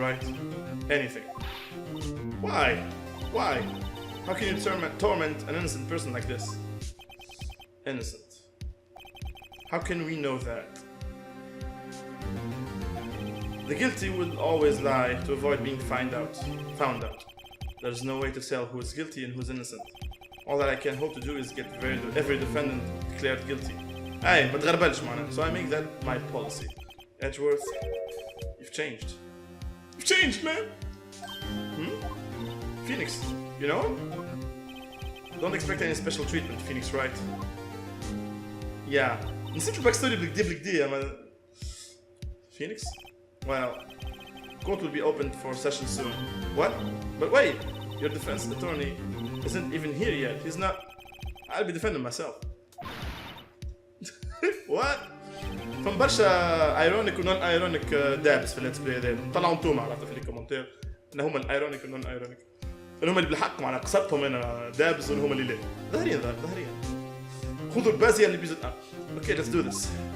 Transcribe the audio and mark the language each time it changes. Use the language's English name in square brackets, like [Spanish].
[English] Wright anything why how can you torment an innocent person like this innocent how can we know that the guilty will always lie to avoid being found out there's no way to tell who is guilty and who's innocent all that I can hope to do is get every defendant declared guilty [Arabic] ما تغربلش معنا [English] so I make that my policy Edgeworth you've changed You've changed, man. Phoenix, you know? Don't expect any special treatment, Phoenix Wright. Yeah. [Arabic] نسيت الباك ستوري بالكدا أما Phoenix? [English] Well, court will be opened for session soon. What? But wait! Your defense attorney isn't even here yet. He's not... I'll be defending myself. What? [Arabic] فم برشا ايرونيك ونون ايرونيك دابس في الليتس بلاي هذا طلعوا انتوما على في الكومنتير ان هما الايرونيك والنون ايرونيك اللي هما اللي بالحق معنا قصدتهم انا دابس وهم اللي لا ظاهرين خذوا البازيه اللي بيزيد اوكي [English] let's do this.